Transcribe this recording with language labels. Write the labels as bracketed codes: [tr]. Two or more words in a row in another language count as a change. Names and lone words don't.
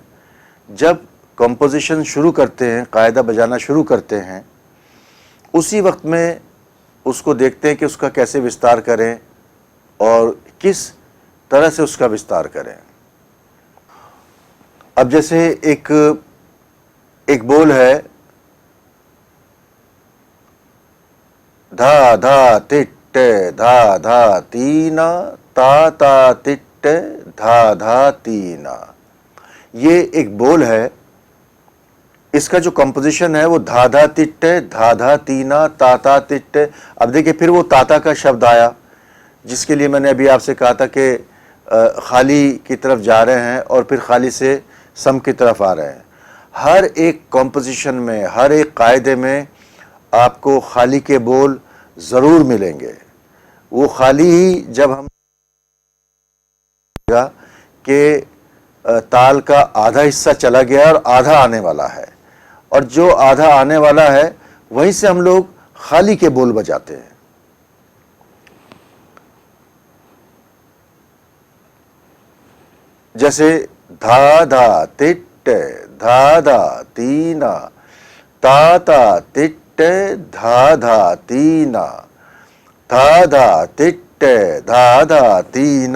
[hi] जब कंपोजिशन शुरू करते हैं, कायदा बजाना शुरू करते हैं, उसी वक्त में उसको देखते हैं कि उसका कैसे विस्तार करें और किस तरह से उसका विस्तार करें। अब जैसे एक एक बोल है धा धा तिट्ट धा धा तीना ता ता तिट्ट धा धा तीना। ये एक बोल है, इसका जो कंपोजिशन है वो धा धा तिट्ट धा धा तीना ता ता तिट्ट। अब देखिए फिर वो ताता का शब्द आया, जिसके लिए मैंने अभी आपसे कहा था कि खाली की तरफ जा रहे हैं और फिर खाली से सम की तरफ आ रहे हैं। हर एक कंपोजिशन में, हर एक कायदे में आपको खाली के बोल ज़रूर मिलेंगे। वो खाली ही जब हम कि ताल का आधा हिस्सा चला गया और आधा आने वाला है, और जो आधा आने वाला है वहीं से हम लोग खाली के बोल बजाते हैं। जैसे धा धा तिट्ट धा धा तीना ता ता तिट्ट धा धा तीना धा धा तिट्ट धा धा तीना।